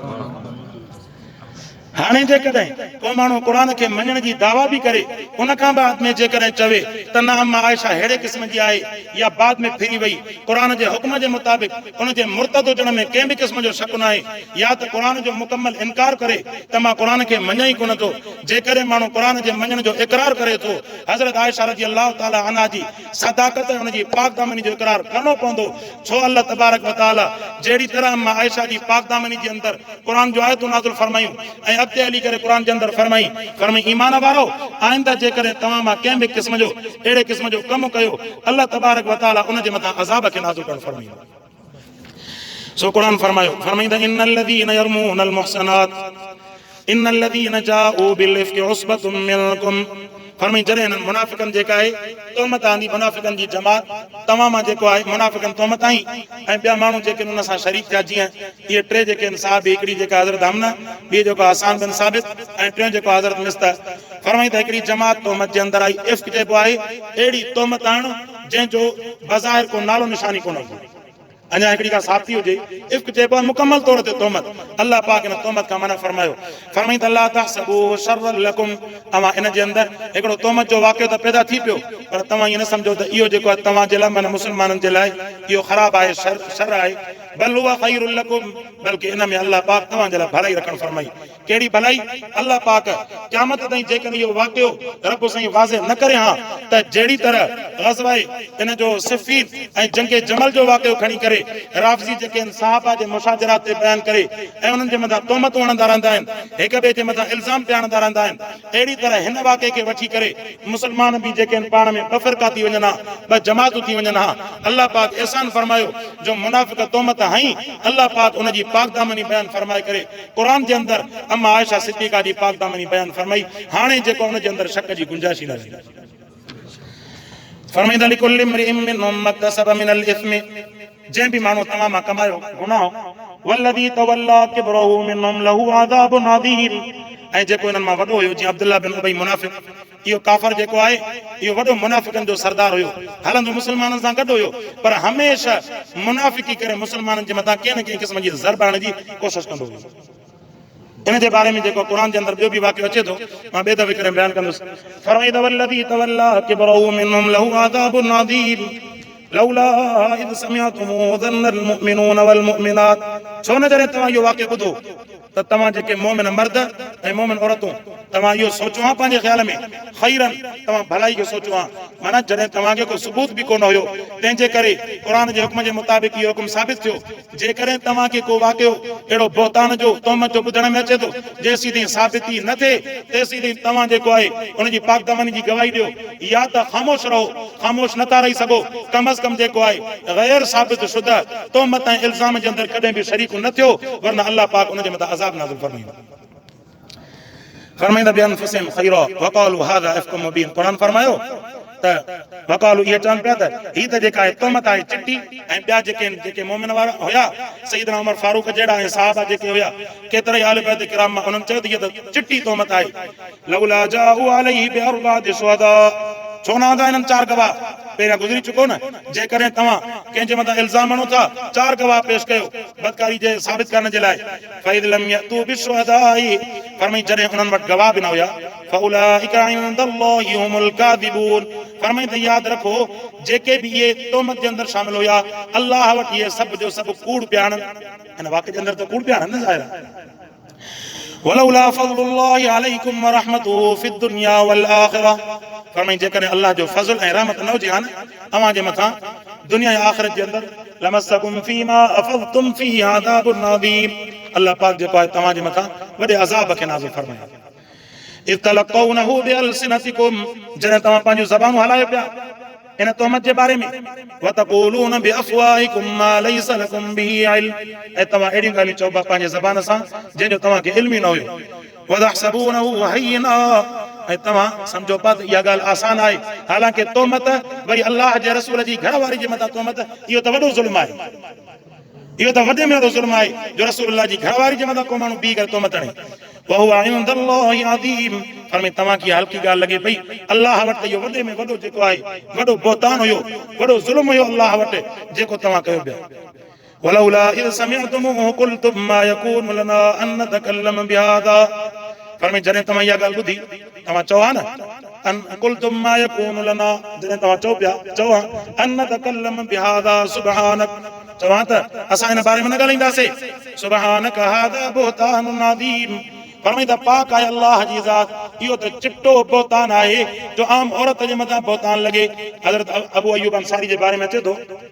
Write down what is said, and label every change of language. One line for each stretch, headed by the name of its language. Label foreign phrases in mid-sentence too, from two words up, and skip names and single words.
Sindhi: हाणे जेकॾहिं को माण्हू क़ुरान खे मञण जी दावा बि करे उन खां बाद में जेकॾहिं चवे त न अम्मा आयशा अहिड़े क़िस्म जी आहे या बाद में फिरी वई, क़ुरान जे हुक्म जे मुताबिक़ उन जे मुर्तद हुजण में कंहिं बि क़िस्म जो शक न आहे, या त क़ुरान जो मुकमल इनकार करे त मां क़ुरान खे मञा ई कोन थो। जेकॾहिं माण्हू क़ुरान जे मञण जो इक़रार करे थो, हज़रत आयशा
Arabic: رضي الله تعالى عنها
Sindhi: जी सदाकत हुन जी पाक दामनी जो इक़रार करणो पवंदो। छो
Arabic: الله تبارك وتعالى
Sindhi: जहिड़ी तरह अम्मा आयशा जी पाक दामनी जे अंदरि क़ुरान जो आयतूं नाज़िल फरमायूं ऐं अॻिते हली करे क़ुरान जे अंदरि फरमाई ईमान वारो आइंदा जेकॾहिं तव्हां मां कंहिं बि क़िस्म जो अहिड़े क़िस्म जो कमु कयो
Arabic: الله تبارك وتعالى
Sindhi: उन जे मथां अज़ाब खे नाज़िल करणु फरमाईंदो। सो क़ुरान फरमाईंदा
Arabic: إن الذين يرمون المحصنات إن الذين جاءوا بالإفك عصبة منكم.
Sindhi: फरमाई जॾहिं हिननि मुनाफ़िकनि जेका आहे तोहमत आंदी, मुनाफ़िकनि जी जमात तव्हां मां जेको आहे मुनाफ़िकनि तोहमत आई ऐं ॿिया माण्हू जेके हुन सां शरीक थिया, जीअं इहे टे जेके आहिनि साहब, हिकिड़ी जेका हज़रत हमना, ॿी जेको हसान बिन साबित ऐं टियों जेको हज़रत मिस्ता। फरमाई त हिकिड़ी जमात तोहमत जे अंदरि आई। इफ्क चइबो आहे अहिड़ी तोहमत आणु जंहिंजो बज़ाहिर को नालो निशानी कोन हुजे, अञा हिकिड़ी का साथी हुजे। इफ्क चइबो आहे मुकमल तौर ते तोहमत। अल्लाह पाक हिन तोहमत खां मना फरमायो, फरमाई त
Arabic: الله تحسبوه شرا لكم.
Sindhi: अवां इन जे अंदरि हिकिड़ो तोहमत जो वाक़ियो त पैदा थी पियो, पर तव्हां इहो न सम्झो त इहो जेको आहे तव्हां जे लाइ माना मुस्लमाननि जे लाइ इहो ख़राबु आहे, शर आहे।
Arabic: بل هو خير لكم,
Sindhi: बल्कि इन में अल्लाह पाक तव्हां जे लाइ भलाई रखणु फरमाई। कहिड़ी भलाई? अल्लाह पाक क़यामत ताईं जेकॾहिं इहो वाक़ियो रब साईं वाज़े न करे हा त जहिड़ी तरह ग़ज़वा इन जो सिफ़ीन ऐं जंगे जमल जो वाक़ियो खणी करे राफ़ज़ी जेके आहिनि सहाबा जे मुशाजरात ते बयान करे ऐं उन्हनि जे मथां तोहमतूं हणंदा रहंदा आहिनि, हिक ॿिए जे मथां इल्ज़ाम पिया हणंदा रहंदा आहिनि, अहिड़ी तरह हिन वाक़े खे वठी करे मुस्लमान बि जेके आहिनि पाण में ॿ फ़िरका थी वञनि हा, ॿ जमातूं थी वञनि हा। अल्लाह पाक एहसान फरमायो जो मुनाफ़िक तोहमत हई, अल्लाह पाक उन जी पाक दामनी बयान फरमाए करे क़ुरान जे अंदरि अम्मा आयशा सिद्दीक़ा जी पाक दामनी बयान फरमाई। हाणे जेको उन जे अंदरि शक जी गुंजाइश ई न रही। फरमाईंदा
Arabic: لكل امرئ منهم ما اكتسب من الإثم,
Sindhi: जंहिं बि माण्हू तव्हां मां कमायो गुनाह,
Arabic: والذي تولى كبره منهم له عذاب عظيم.
Sindhi: ऐं जेको हिननि मां वॾो हुयो जीअं अब्दुल्लाह बिन उबई मुनाफ़िक़, इहो काफ़र जेको आहे इहो वॾो मुनाफ़िकनि जो सरदार हुयो, हलंदो मुस्लमाननि सां गॾु हुयो, पर हमेशह मुनाफ़िकी करे मुस्लमाननि जे मथां कंहिं न कंहिं क़िस्म जी ज़रब हणण जी कोशिशि कंदो हुयो। इन जे बारे में जेको क़ुरान जे अंदरि ॿियो बि वाक़ियो अचे थो, मां ॿिए दफ़े करे बयानु कंदुसि।
Arabic: फरमाईंदा والذي تولى كبره منهم له عذاب عظيم لولا إذ سمعتموه ظن المؤمنون والمؤمنات.
Sindhi: छो न जॾहिं तव्हां इहो वाक़ियो ॿुधो त तव्हां जेके मोमिन मर्द ऐं मोमिन औरतूं तव्हां इहो सोचो हा पंहिंजे ख़्याल में ख़ैरन, तव्हां भलाई खे सोचो हा, माना जॾहिं तव्हांखे को सबूत बि कोन हुयो, तंहिंजे करे क़ुरान जे हुक्म जे मुताबिक़ इहो हुकुम साबित थियो। जेकॾहिं तव्हांखे को वाक़ियो अहिड़ो बहतान जो तोहमत जो ॿुधण में अचे थो, जेसीं ताईं साबिती न थिए तेसीं ताईं तव्हां जेको आहे उनजी पाक दामनी जी गवाही ॾियो, या त ख़ामोश रहो। ख़ामोश नथा रही सघो, कम अज़ कम जेको आहे गैर साबित शुदा तोहमत ऐं इल्ज़ाम जे अंदरि कॾहिं बि शरीक न थियो, वरना अल्लाह पाक उन जे मथां अज़ाब नाज़िल फरमाईंदो।
Arabic: फरमाईंदा بأنفسهم خيرا وقالوا هذا إفك مبين.
Sindhi: क़ुरान फरमायो त वक़ालू इहे चवनि पिया त हीअ त जेका आहे तोहमत आहे चिटी, ऐं ॿिया जेके मोमिन वारा हुया सईदना उमर फारूक जहिड़ा ऐं साहबा जेके हुया केतिरा ई आले बैत किराम मां उन्हनि चयो त हीअ त चिटी तोहमत आहे।
Arabic: لولا جاءوا عليه بأربعة شهداء,
Sindhi: छो न आंदा हिननि 4 गवाह? पहिरियां गुज़री चुको न। जेकॾहिं तव्हां कंहिंजे मथां इल्ज़ाम हणो था, 4 गवाह पेश कयो बदकारी जे साबित करण जे लाइ।
Arabic: فإن لم يأتوا بالشهداء,
Sindhi: फरमाई जॾहिं उन्हनि वटि गवाह बि न हुया,
Arabic: فأولئك عند الله هم الكاذبون.
Sindhi: फरमाई त यादि रखो जेके बि इहे तोहमत जे अंदरि शामिल हुया, अल्लाह वटि इहे सभु जो सभु कूड़ पिया हणनि। हिन वाक़े जे अंदरि त कूड़ पिया हणनि ज़ाहिर।
Arabic: ولولا فضل الله عليكم ورحمته في الدنيا والآخرة.
Sindhi: फरमाई जेकॾहिं अल्लाह जो फज़ल ऐं रहमत न हुजे हा न अव्हां जे मथां दुनिया ऐं आख़िरत जे अंदरि,
Arabic: لمسكم فيما أفضتم فيه عذاب عظيم.
Sindhi: अल्लाह पाक जेको आहे तव्हां जे मथां वॾे अज़ाब खे नाज़िल फरमायो।
Arabic: إذ تلقونه بألسنتكم,
Sindhi: जॾहिं तव्हां पंहिंजूं ज़बानूं हलायो पिया इन तोहमत जे बारे में
Arabic: وتقولون بأفواهكم ما ليس لكم به علم
Sindhi: ऐं तव्हां अहिड़ियूं ॻाल्हियूं चओ पिया पंहिंजे ज़बान सां जंहिंजो तव्हांखे इल्म ई न हुयो
Arabic: وتحسبونه هينا
Sindhi: ऐं तव्हां सम्झो पिया त इहा ॻाल्हि आसान आहे हालांकि तोहमत वरी अलाह जे रसूल जी घरवारी जे मथां तोहमत इहो त वॾो ज़ुल्म आहे इहो त वॾे में वॾो ज़ुल्म आहे जो रसूलुल्लाह जी घरवारी जे मथां को माण्हू बीह करे तोहमत हणे
Arabic: وهو عند الله عظيم
Sindhi: फरमाए तव्हांखे हल्की ॻाल्हि लॻे पई अलाह वटि इहो वॾे में वॾो जेको आहे वॾो बोतान हुयो वॾो ज़ुल्म हुयो अलाह वटि जेको तव्हां कयो पिया
Arabic: ولولا إذ سمعتموه قلتم ما يكون لنا أن نتكلم بهذا
Sindhi: फरमाए जॾहिं तव्हां इहा ॻाल्हि ॿुधी तव्हां चओ हा न
Arabic: أن قلتم ما يكون لنا
Sindhi: जॾहिं तव्हां चओ पिया चओ हा
Arabic: أن نتكلم بهذا سبحانك
Sindhi: चवां त असां हिन बारे में न ॻाल्हाईंदासीं
Arabic: سبحانك هذا بهتان عظيم
Sindhi: फरमाए त पाक आहे अल्लाह जी ज़ात इहो त चिट्टो बोतान आहे जो आम औरत जे मथां बोतान लॻे हज़रत अबू अयूब अंसारी जे बारे में अचे थो